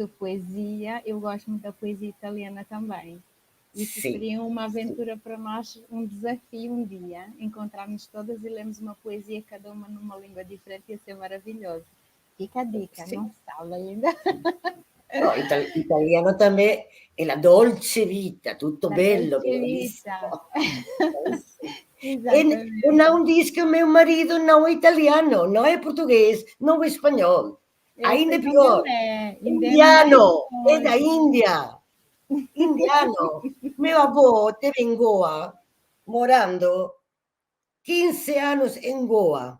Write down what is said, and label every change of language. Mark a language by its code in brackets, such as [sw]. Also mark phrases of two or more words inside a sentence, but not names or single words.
[pt] de poesia, eu gosto muito da poesia italiana também. Isso sim, seria uma sim. aventura para nós, um desafio um dia, encontrarmos todas e lermos uma poesia, cada uma numa língua diferente, ia ser maravilhoso. Fica a dica, Sì. não sabe ainda? [it] No, italiano também è la dolce vita, tutto La bello, dolce bellissimo. vita. Sì. E [pt] Exatamente. não diz que o meu marido não é italiano, não é português, não é espanhol. Eu Ainda sei de onde pior, ele é, ainda é mais indiano, é da longe. Índia. Indiano. Meu avô esteve em Goa, morando 15 anos em Goa.